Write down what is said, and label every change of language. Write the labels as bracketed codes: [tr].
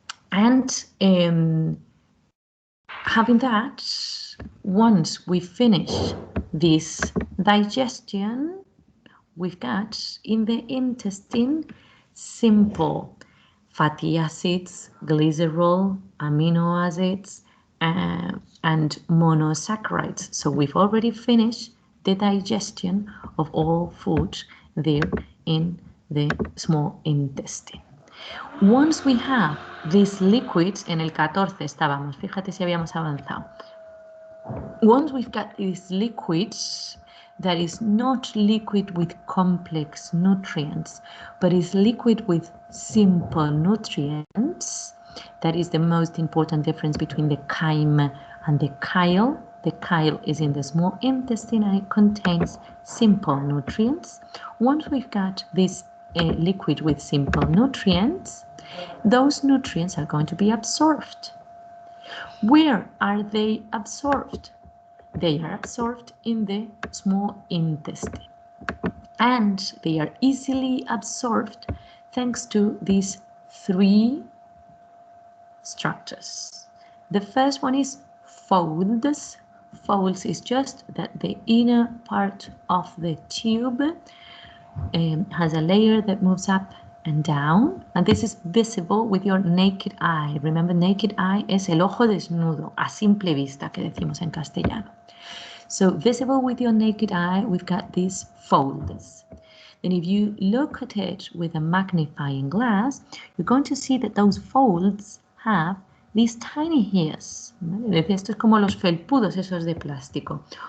[en] And having that, once we finish this digestion, we've got in the intestine simple fatty acids, glycerol, amino acids, and monosaccharides. So we've already finished the digestion of all food there in the small intestine. Once we have these liquids, [es] en el 14 estábamos, fíjate si habíamos avanzado. [en] Once we've got these liquids, that is not liquid with complex nutrients, but is liquid with simple nutrients. That is the most important difference between the chyme and the chyle. The chyle is in the small intestine and it contains simple nutrients. Once we've got this liquid with simple nutrients, those nutrients are going to be absorbed. Where are they absorbed? They are absorbed in the small intestine, and they are easily absorbed thanks to these 3 structures. The first one is folds. Folds is just that the inner part of the tube has a layer that moves up and down, and this is visible with your naked eye. Remember, naked eye [es] es el ojo desnudo, a simple vista, que decimos en castellano. [en] So visible with your naked eye, we've got these folds. Then if you look at it with a magnifying glass, you're going to see that those folds have these tiny hairs, [es] ¿vale? Esto es como los felpudos esos de plástico.